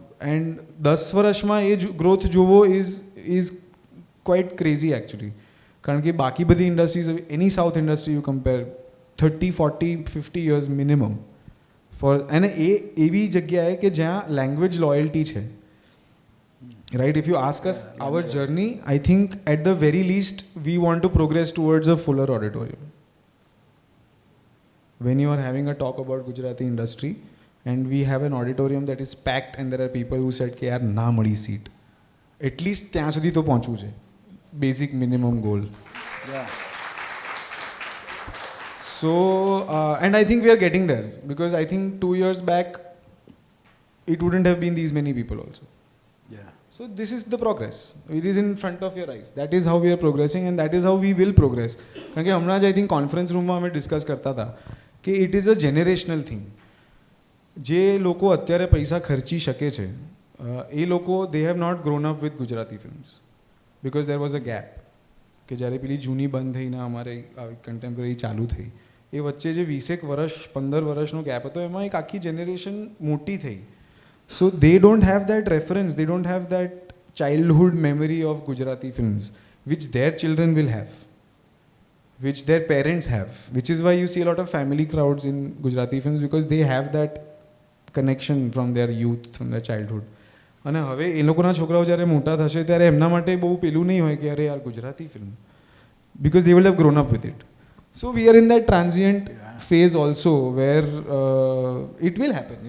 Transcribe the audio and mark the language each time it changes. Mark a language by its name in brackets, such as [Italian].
[English] And [Gujarati] 10 વર્ષમાં એ growth જોવો [English] is quite crazy actually. [Gujarati] કારણ કે બાકી બધી industries, any south industry [English] you compare 30, 40, 50 years minimum for, [Gujarati] અને એ એવી જગ્યાએ કે જ્યાં લેંગ્વેજ લોયલ્ટી છે. [English] Right, if you ask us our journey, I think at the very least we want to progress towards a fuller auditorium. When you are having a talk about Gujarati industry and we have an auditorium that is packed and there are people who said [Gujarati] કે યાર ના મળી [English] seat, at least [Gujarati] ત્યાં સુધી તો પહોંચવું છે, [English] basic minimum goal. Yeah. So and I think we are getting there, because I think 2 years back it wouldn't have been these many people also. Yeah. So this is the progress. It is in front of your eyes. That is how we are progressing and that is how we will progress. [Gujarati] કારણ કે હમણાં જ [English] I think [Gujarati] conference રૂમમાં અમે discuss કરતા હતા કે [English] It is a generational thing. [Gujarati] જે લોકો અત્યારે પૈસા ખર્ચી શકે છે એ લોકો [English] they have not grown up with Gujarati films, because there was a gap [Gujarati] કે જ્યારે પેલી જૂની બંધ થઈને અમારે કન્ટેમ્પરરી ચાલુ થઈ, એ વચ્ચે જે 20 વર્ષ 15 વર્ષનો ગેપ હતો એમાં એક આખી જનરેશન મોટી થઈ. [English] So they don't have that reference, they don't have that childhood memory of Gujarati films, which their children will have, which their parents have, which is why you see a lot of family crowds in Gujarati films, because they have that connection from their youth, from their childhood. [Gujarati] અને હવે એ લોકોના છોકરાઓ જ્યારે મોટા થશે ત્યારે એમના માટે બહુ પેલું નહીં હોય કે અરે યાર Gujarati film, [English] because they will have grown up with it. So we are in that transient phase also where it will happen.